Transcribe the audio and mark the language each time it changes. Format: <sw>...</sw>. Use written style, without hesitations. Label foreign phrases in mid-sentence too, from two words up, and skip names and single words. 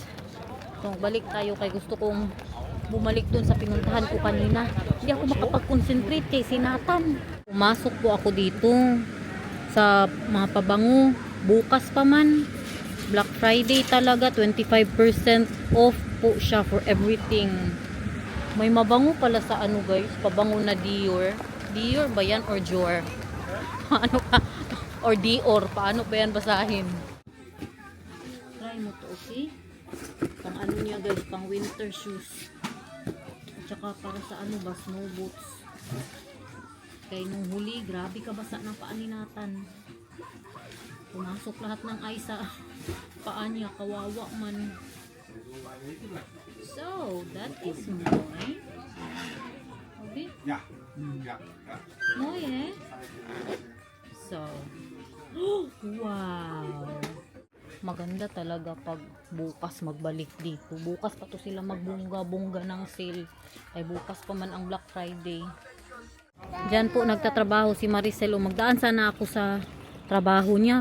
<tl>So balik tayo kay gusto kong bumalik doon sa pinuntahan ko kanina. Hindi ako makapag-concentrate kay sinatan. Pumasok po ako dito sa mga pabango. Bukas pa man. Black Friday talaga. 25% off po siya</tl> <en>for everything.</en> <tl>May mabango pala sa ano guys. Pabango na Dior. Dior ba yan or Dior? Ano ka? Or Dior. Paano ba yan basahin? Try mo to, okay? Pang ano niya guys. Pang</tl> <en>winter shoes.</en> <tl>Tsaka para sa ano ba,</tl> <en>snow boots.</en> <tl>Kaya nung huli, grabe ka basa ng paa ni Nathan. Pumasok lahat ng ice sa paa niya, kawawa man.</tl> <en>So, that is Moy. Okay?</en> <nl>Ja. Ja.</nl> <en>Moy So, wow!</en> <tl>Maganda talaga pag bukas magbalik dito. Bukas pa to sila magbungga-bungga ng sale. Ay bukas pa man ang Black Friday. Diyan po nagtatrabaho si Maricel. Magdaan sana ako sa trabaho niya.</tl>